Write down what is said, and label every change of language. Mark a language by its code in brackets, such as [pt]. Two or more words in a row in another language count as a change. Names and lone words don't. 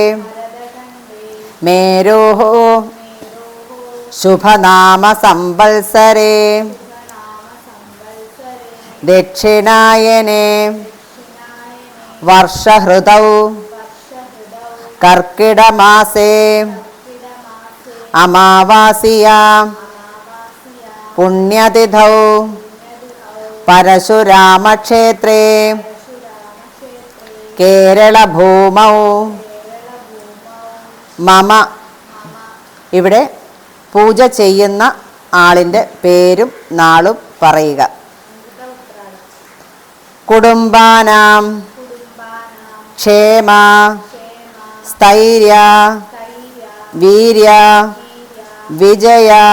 [sa] मेरोः शुभनामसंवत्सरे दक्षिणायने वर्षहृतौ कर्किटमासे अमावास्यां पुण्यतिथौ परशुरामक्षेत्रे കേരളഭൂമൗ മമ. [ml] ഇവിടെ പൂജ ചെയ്യുന്ന ആളിൻ്റെ പേരും നാളും പറയുക. [sa] കുടുംബാനാം ക്ഷേമ സ്ഥൈര്യ വീര്യ വിജയ